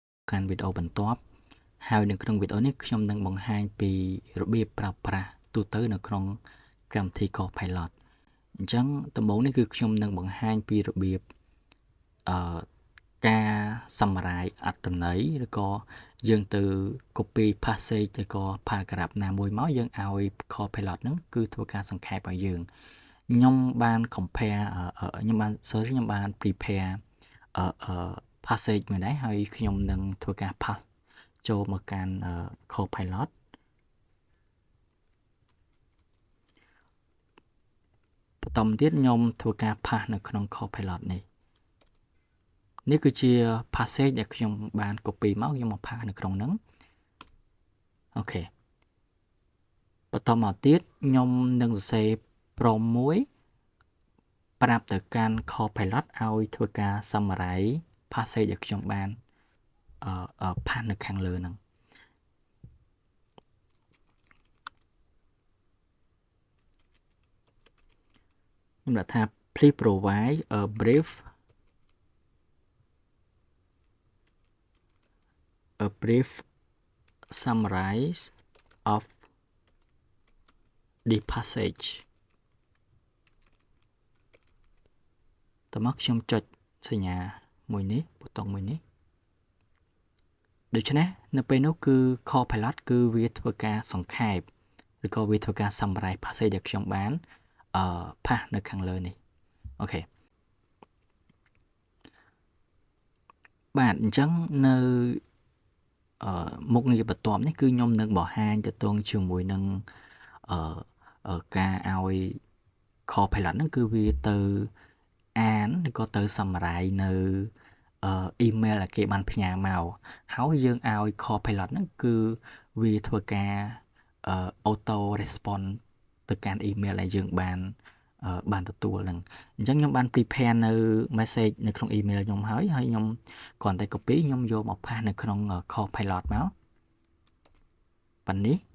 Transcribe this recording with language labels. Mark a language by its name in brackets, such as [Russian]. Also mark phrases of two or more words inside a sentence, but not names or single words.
[Khmer] កាន់វីដេអូបន្ទាប់ហើយនៅក្នុងវីដេអូនេះខ្ញុំនឹងបង្ហាញពីរបៀបប្រើប្រាស់ទូទៅនៅក្នុងកម្មវិធី Copilot អញ្ចឹងដំបូងនេះគឺខ្ញុំនឹងបង្ហាញពីរបៀប ការ summarize អត្ថន័យឬក៏យើងទៅ [English] copy passage [Khmer] ឬក៏ paragraph ណាមួយមកយើងឲ្យ Copilot ហ្នឹងគឺធ្វើការសង្ខេបឲ្យយើងខ្ញុំបាន compare ខ្ញុំបាន [English] prepare passage [Khmer] មួយដែរហើយខ្ញុំនឹងធ្វើការ pass ចូលមកកាន់ Copilot បន្តមកទៀតខ្ញុំធ្វើការ pass នៅក្នុង Copilot នេះគឺជា passage ដែលខ្ញុំបាន copy មកខ្ញុំមក pass នៅក្នុងហ្នឹងអូខេបន្តមកទៀតខ្ញុំនឹងសរសេរ prompt មួយប្រាប់ទៅកាន់ Copilot ឲ្យធ្វើការ [English] summarize passage [Khmer] ដែលខ្ញុំបានpass នៅខាងលើហ្នឹង ខ្ញុំដាក់ថា [English] please provide a brief summary of the passage [Khmer] តើមកខ្ញុំចុចស ញ្ញាមួយនេះប៊ូតុងមួយនេះដូច្នេះនៅពេលនោះគឺ Copilot គឺវាធ្វើការសង្ខេបឬក៏វាធ្វើការ [English] summarize passage [Khmer] ដែលខ្ញុំបានpass នៅខាងលើនេះអូខេបាទអញ្ចឹងនៅមុខងារបន្ទាប់នេះគឺខ្ញុំនឹងបង្ហាញទៅទងជាមួយនឹង ការឲ្យ Copilot ហ្នឹងគឺវាទៅអានឬក៏ទៅ summarize នៅemail ដែលគេបានផ្ញើមកហើយយើងឲ្យ Copilot ហ្នឹងគឺវាធ្វើការ [English] auto response [Khmer] ទៅកាន់ email ដែលយើងបានទទួលហ្នឹងអញ្ចឹងខ្ញុំបាន prepare នៅ message នៅក្នុង email ខ្ញុំហើយខ្ញុំគ្រាន់តែ copy ខ្ញុំយកមក pass នៅក្នុង Copilot មកប៉ុណ្នេះ